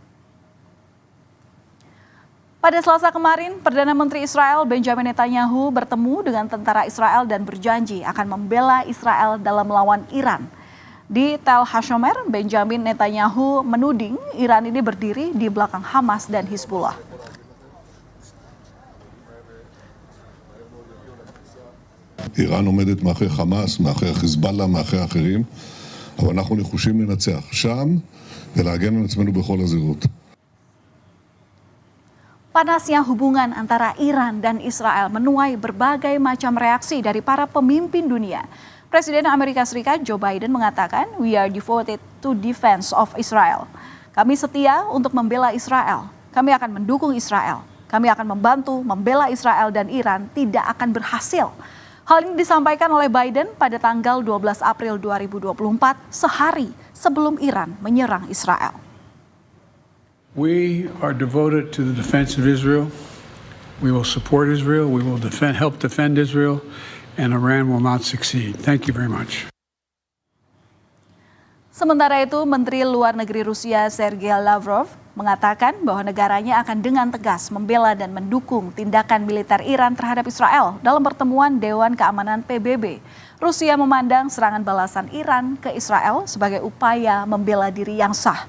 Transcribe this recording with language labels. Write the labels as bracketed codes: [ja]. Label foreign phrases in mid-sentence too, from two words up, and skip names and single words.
[id] Pada Selasa kemarin, Perdana Menteri Israel Benjamin Netanyahu bertemu dengan tentara Israel dan berjanji akan membela Israel dalam melawan Iran. Di Tel Hashomer, Benjamin Netanyahu menuding Iran ini berdiri di belakang Hamas dan Hizbullah. [he] איראן עומדת מאחורי חמאס, מאחורי חיזבאללה, מאחורי אחרים, אבל אנחנו נחושים לנצח שם ולהגן על עצמנו בכל הזירות. [id] Panasnya hubungan antara Iran dan Israel menuai berbagai macam reaksi dari para pemimpin dunia. Presiden Amerika Serikat Joe Biden mengatakan, [en] "We are devoted to defense of Israel." [id] Kami setia untuk membela Israel. Kami akan mendukung Israel. Kami akan membantu membela Israel dan Iran tidak akan berhasil. Hal ini disampaikan oleh Biden pada tanggal 12 April 2024, sehari sebelum Iran menyerang Israel. [en] We are devoted to the defense of Israel. We will support Israel. We will help defend Israel, and Iran will not succeed. Thank you very much. [id] Sementara itu, Menteri Luar Negeri Rusia Sergei Lavrov mengatakan bahwa negaranya akan dengan tegas membela dan mendukung tindakan militer Iran terhadap Israel dalam pertemuan Dewan Keamanan PBB. Rusia memandang serangan balasan Iran ke Israel sebagai upaya membela diri yang sah.